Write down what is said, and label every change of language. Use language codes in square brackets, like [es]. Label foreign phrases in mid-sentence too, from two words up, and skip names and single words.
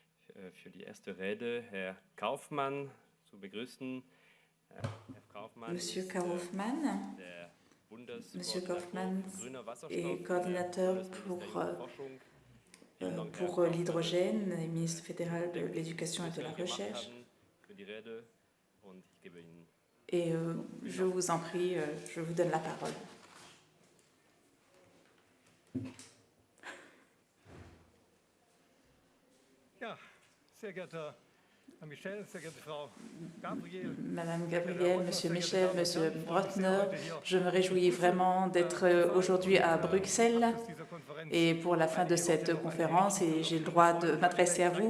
[de] für die erste Rede Herr Kaufmann zu begrüßen. Herr Kaufmann [fr] Monsieur Kaufmann, [de] der [fr] Monsieur [de] Bundeskoordinator Kaufmann für grüner Wasserstoff [fr] est coordinateur pour l'hydrogène et ministre fédéral de l'éducation et de la recherche. Et je vous en prie, je vous donne la parole. Madame Gabriel, Monsieur Michel, Monsieur Brotner, je me réjouis vraiment d'être aujourd'hui à Bruxelles et pour la fin de cette conférence, et j'ai le droit de m'adresser à vous.